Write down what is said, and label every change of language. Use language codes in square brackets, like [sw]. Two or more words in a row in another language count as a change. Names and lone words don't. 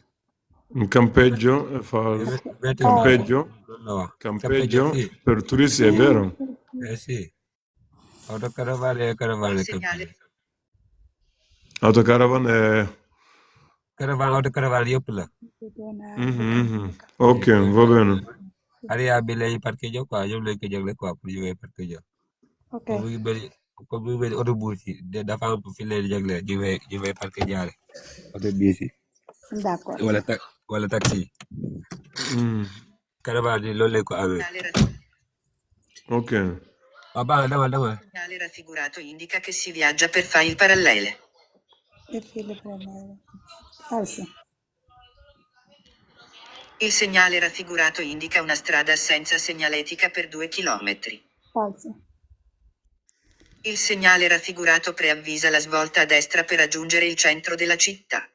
[it] Un campeggio è falso. Campeggio sì. per turisti è vero? Sì. Autocaravane e caravane. Autocaravan è... [wo] Autocaravane yëpp la. [it] Ok, va bene. [wo] Area bi lay parquet quoi ñoom lañ ko jagle quoi pour ñu parquet [it] Ok. [wo] comme mu ngi bëri autobus yi dafa am fi leen jagle ñu may parquet jaare autobus yi [fr] D'accord. [wo] wala taxi caravane yi loolu lañ ko amee. [it] Ok. [wo] Baax na demal. [it] Il segnale raffigurato indica che si viaggia per file parallele. E file parallele. Falso. Il segnale raffigurato indica una strada senza segnaletica per 2 chilometri. Falso. Il segnale raffigurato preavvisa la svolta a destra per raggiungere il centro della città.